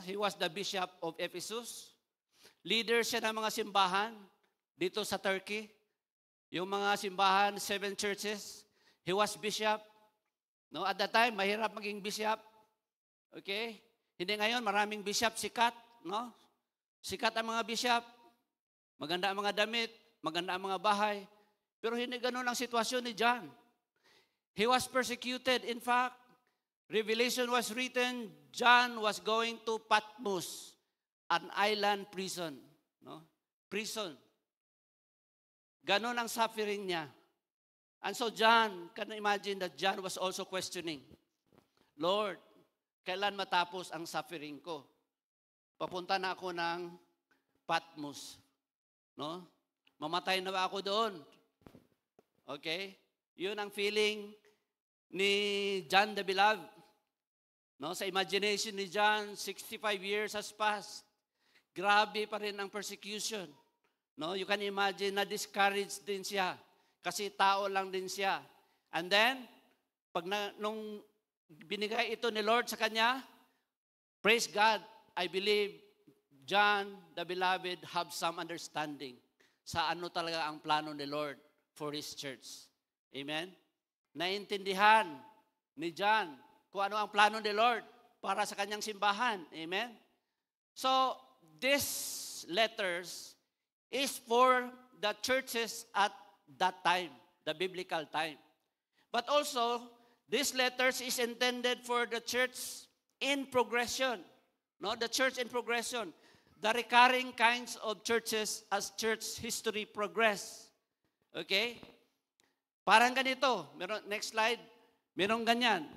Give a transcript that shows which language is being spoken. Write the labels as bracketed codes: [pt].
[en] He was the bishop of Ephesus. [tl] Leader siya ng mga simbahan dito sa Turkey. Yung mga simbahan, [en] 7 churches. He was bishop. No? At that time, [tl] mahirap maging bishop. Okay? Hindi ngayon, maraming bishop, sikat. No? Sikat ang mga bishop. Maganda ang mga damit. Maganda ang mga bahay. Pero hindi ganun ang sitwasyon ni John. [en] He was persecuted. In fact, Revelation was written, John was going to Patmos, an island prison. No? Prison. [tl] Ganon ang suffering niya. [en] And so John, can you imagine that John was also questioning, Lord, [tl] kailan matapos ang suffering ko? Papunta na ako ng Patmos. No? Mamatay na ba ako doon? Okay? Yun ang feeling ni John the Beloved. [en] No, sa imagination ni John, 65 years has passed. [tl] Grabe pa rin ang persecution. No, [en] you can imagine [tl] na discouraged din siya kasi tao lang din siya. [en] And then nung binigay ito ni Lord sa kanya, praise God, I believe John the Beloved have some understanding [tl] sa ano talaga ang plano ni Lord [en] for His church. Amen? [tl] Naintindihan ni John kung ano ang plano ni Lord para sa kanyang simbahan. [en] Amen? So, these letters is for the churches at that time, the biblical time. But also, these letters is intended for the church in progression. No, the church in progression. The recurring kinds of churches as church history progress. Okay? [tl] Parang ganito. [en] Next slide. [tl] Merong ganyan.